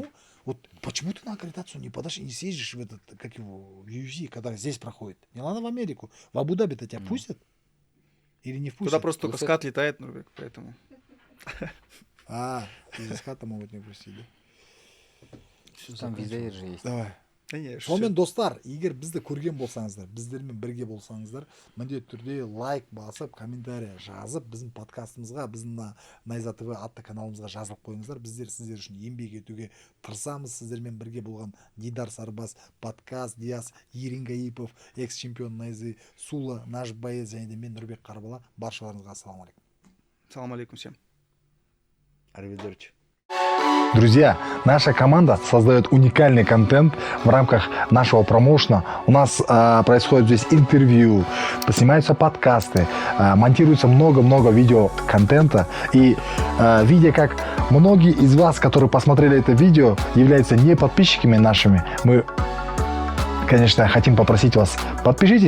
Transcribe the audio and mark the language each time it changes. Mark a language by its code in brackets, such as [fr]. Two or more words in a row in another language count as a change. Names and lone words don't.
[ru] Почему ты на аккредитацию не подашь и не съездишь в в UFC, когда здесь проходит? Не надо в Америку. В Абу-Даби-то тебя пустят? Или не впустят? Туда просто только скат летает, Нурбек, поэтому. Из ската могут не пустить, да? Там виза же есть. Давай. Конечно. [kk] Достар, егер бізді көрген болсаңыздар, біздермен бірге болсаңыздар, міндетті түрде лайк басып, комментарий жазып, біздің подкастымызға, біздің Найза ТВ атты каналымызға жазылып қойыңыздар. Біздер сіздер үшін еңбек етуге тырысамыз. Сіздермен бірге болған Дидар Сарбас, подкаст, Диас, Ерин Гаипов, экс-чемпион Найзы, Сула, [ru] наш боец, [kk] және де мен Нұрбек Қарбала. Баршаларыңызға ассалаумағалейкум. [ar] سلام عليكم [ru] всем. Арвидерчи. Друзья, наша команда создает уникальный контент в рамках нашего промоушена. У нас происходит здесь интервью, снимаются подкасты, монтируется много-много видеоконтента. И видя, как многие из вас, которые посмотрели это видео, являются не подписчиками нашими, мы, конечно, хотим попросить вас, подпишитесь.